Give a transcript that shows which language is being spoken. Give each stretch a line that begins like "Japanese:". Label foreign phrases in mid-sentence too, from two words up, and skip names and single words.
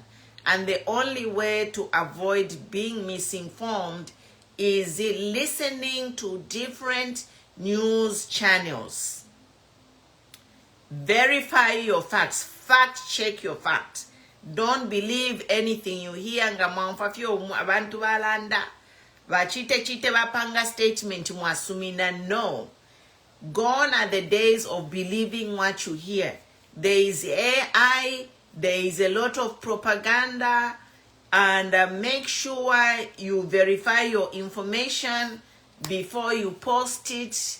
English: And the only way to avoid being misinformed is listening to different news channels. Verify your facts. Fact check your facts. Don't believe anything you hear.
Bemba: Abantu balanda.
Nyanja: Vachite chite vapanga statement mwasumina. No.
English: Gone are the days of believing what you hear. There is AI, there is a lot of propaganda, and make sure you verify your information before you post it.